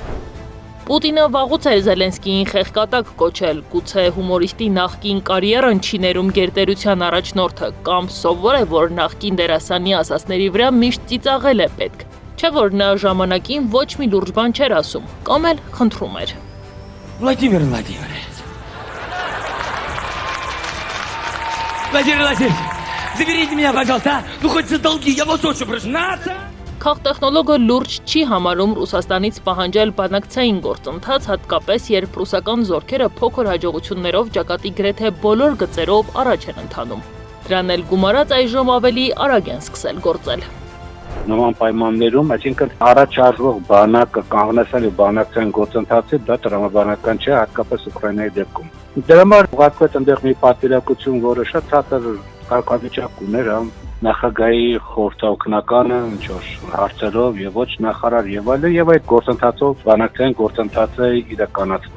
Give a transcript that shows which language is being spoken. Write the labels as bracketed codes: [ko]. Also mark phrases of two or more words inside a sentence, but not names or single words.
[hy] Պուտինը վաղուց էր Զելենսկիին խեղկատակ կոչել, գուցե հումորիստի նախկին կարիերան չի ներում գերտերության առաջնորդը, կամ սովոր է, որ նախկին դերասանի ասածների վրա միշտ ծիծաղել է պետք։ Չէ՞ որ նա ժամանակին ոչ մի լուրջ բան չէր ասում, կամ էլ խնդրում էր։ [ru] Владимир Владимирович, заберите меня, пожалуйста, ну хоть за долги, я вас очень прошу, [hy] Քաղտեխնոլոգը լուրջ չի համարում Ռուսաստանից պահանջել բանակցային գործընթաց, հատկապես երբ ռուսական զորքերը փոքր հաջողություններով ճակատի գրեթե բոլոր գծերով առաջ են ընթանում։ Դրան էլ գումարած այժմ ավելի արագ են սկսել գործել։ Նման պայմաններում, այսինքն առաջարժվող բանակը կանգնեցնել եւ բանակցային գործընթացը դա տրամաբանական չէ, հատկապես Ուկրաինայի դեպքում։ Դրա համար ուղղակի այնտեղ մի պատվիրակություն, որը շատ ցածր կարգավիճակ ուներ, նախագահի խորհրդօգնականը ինչ-որ հարցերով եւ ոչ նախարար եւ այլն, եւ այդ գործընթացով բանակցային գործընթացը իրականացվում։